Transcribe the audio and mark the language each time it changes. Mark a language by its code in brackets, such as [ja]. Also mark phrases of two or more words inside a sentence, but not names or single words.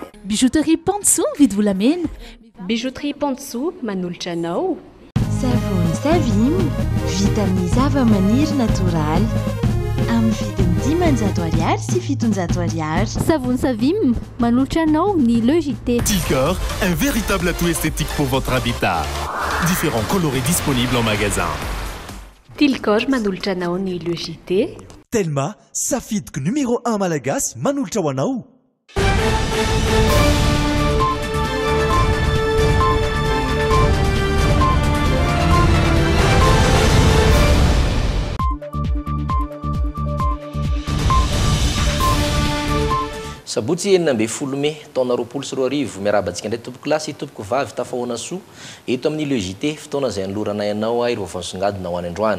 [mg] Bijouterie Pansou mividy volamena. Bijouterie Pansou manolotra anao. Savony Savim vita amin'ny zava-maniry natoraly amin'ny vidiny 500 ariary sy 700 ariary. Savony Savim manolotra anao ny Logité. [fr] Tilcor, un véritable atout esthétique pour votre habitat. Différents coloris disponibles en magasin. [mg] Tilcor manolotra anao ny Logité. Telma, safidiko numéro 1 malagasy manolotra ho anao. Sabotsy enina ambe folo me taona 2024 miarabantsika ndray tompoko lasy tompoko vavy tafahoana soa eto amin'ny Logité fotoana izay anloranay anao ireo vaovao misongadina ho any androany.